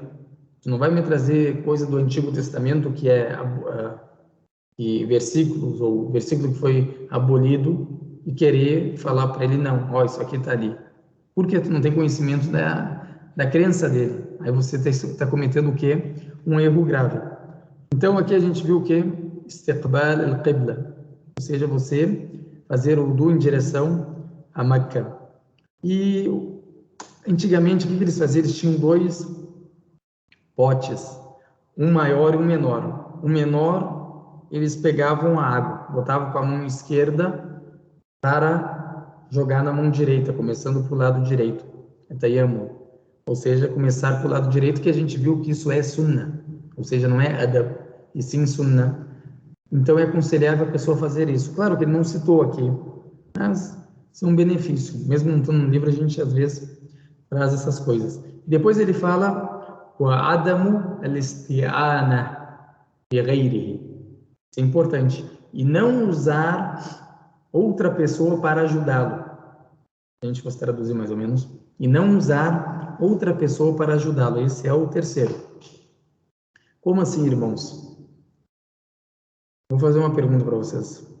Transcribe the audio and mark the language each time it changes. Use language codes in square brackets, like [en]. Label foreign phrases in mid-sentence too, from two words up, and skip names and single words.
[pt] Tu não vai me trazer coisa do Antigo Testamento que é versículos ou versículo que foi abolido e querer falar para ele não, isso aqui está ali, porque tu não tem conhecimento da crença dele. Aí você está cometendo o quê? Um erro grave. Então aqui a gente viu o quê? [ar] استقبال القبلة, [pt] ou seja, você fazer o wudu em direção a Meca. E antigamente o que eles faziam? Eles tinham 2 potes, um maior e um menor. O menor, eles pegavam a água, botavam com a mão esquerda para jogar na mão direita, começando para o lado direito. Tayammum. Ou seja, começar pelo lado direito, que a gente viu que isso é sunnah, ou seja, não é adab, e sim sunnah. Então é aconselhável a pessoa fazer isso. Claro que ele não citou aqui, mas são benefícios. Mesmo não estando no livro, a gente às vezes traz essas coisas. Depois ele fala o [ar] عدم الاستعانة بغيره. [pt] Isso é importante. E não usar outra pessoa para ajudá-lo. A gente fosse traduzir mais ou menos. E não usar outra pessoa para ajudá-lo. Esse é o terceiro. Como assim, irmãos? Vou fazer uma pergunta para vocês.